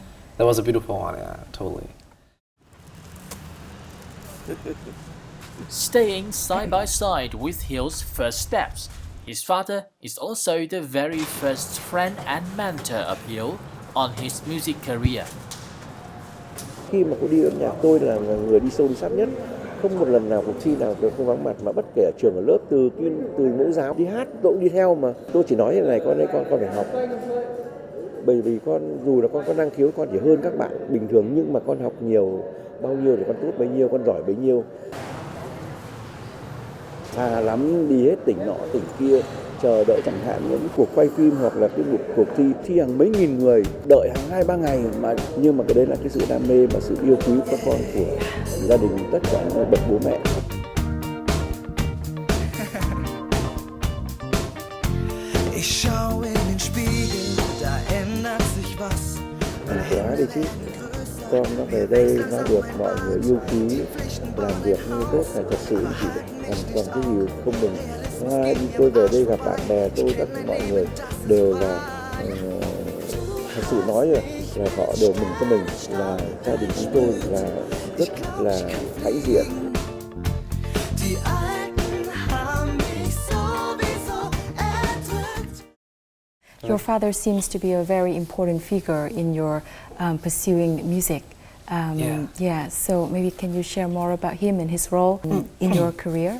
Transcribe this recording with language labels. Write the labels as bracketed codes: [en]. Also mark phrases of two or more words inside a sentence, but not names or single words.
[en] That was a beautiful one. Yeah, totally. Staying side by side with Hill's first steps, his father is also the very first friend and mentor of Hill on his music career. [vi] Khi mà cô đi âm nhạc, tôi là người đi sâu đi sát nhất. Không một lần nào cuộc thi nào tôi không vắng mặt, mà bất kể ở trường ở lớp, từ mẫu giáo đi hát tôi cũng đi theo, mà tôi chỉ nói như này, con phải học. Bởi vì con dù là con có năng khiếu, con chỉ hơn các bạn bình thường, nhưng mà con học nhiều bao nhiêu thì con tốt bấy nhiêu, con giỏi bấy nhiêu. Xa lắm, đi hết tỉnh nọ tỉnh kia, chờ đợi chẳng hạn những cuộc quay phim hoặc là cái một cuộc thi hàng mấy nghìn người, đợi hàng 2-3 ngày, nhưng mà cái đấy là cái sự đam mê và sự yêu quý của các con, của gia đình, tất cả những bậc bố mẹ. [de] Ich schau in den Spiegel, da ändert sich was. [vi] Quá đi chứ, con nó về đây nó được mọi người yêu quý, làm việc như tốt là thật sự chỉ còn cái gì không mừng. Hai, tôi về đây gặp bạn bè tôi, tất cả mọi người đều là thật sự nói là họ đều mừng cho mình, là gia đình chúng tôi là rất là hãnh diện. [en] Your father seems to be a very important figure in your pursuing music. Yeah, so maybe can you share more about him and his role in your career?